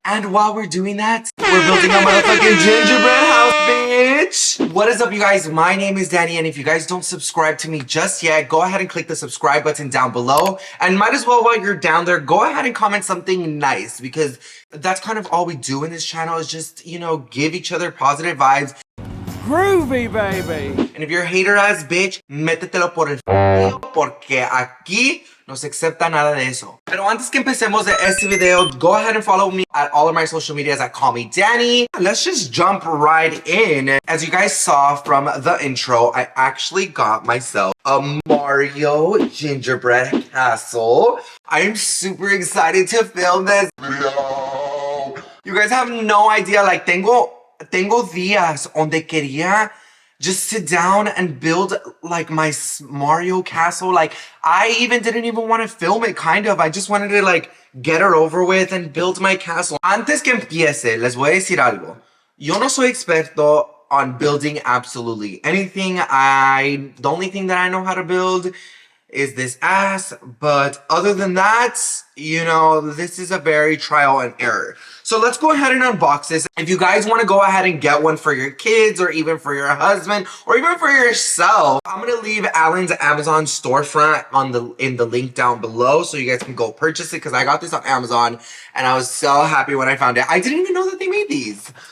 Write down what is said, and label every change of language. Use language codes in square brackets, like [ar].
[en] And while we're doing that, we're building a motherfucking gingerbread house, bitch! What is up, you guys? My name is Danny, and if you guys don't subscribe to me just yet, go ahead and click the subscribe button down below. And might as well, while you're down there, go ahead and comment something nice, because that's kind of all we do in this channel is just, you know, give each other positive vibes. Groovy, baby! And if you're a hater ass bitch, [es] métetelo por el f***, porque aquí no se acepta nada de eso. Pero antes que empecemos de este video, [en] go ahead and follow me at all of my social medias at Call Me Danny. Let's just jump right in. As you guys saw from the intro, I actually got myself a Mario gingerbread castle. I am super excited to film this video. You guys have no idea, like, [es] tengo días donde quería [en] just sit down and build like my Mario castle. Like, I didn't even want to film it, kind of. I just wanted to like get her over with and build my castle. [es] Antes que empiece, les voy a decir algo. Yo no soy experto [en] on building absolutely anything. The only thing that I know how to build is this ass, but other than that, you know, this is a very trial and error. So let's go ahead and unbox this. If you guys want to go ahead and get one for your kids or even for your husband or even for yourself, I'm gonna leave Alan's Amazon storefront in the link down below so you guys can go purchase it, because I got this on Amazon and I was so happy when I found it. I didn't even know that they made these.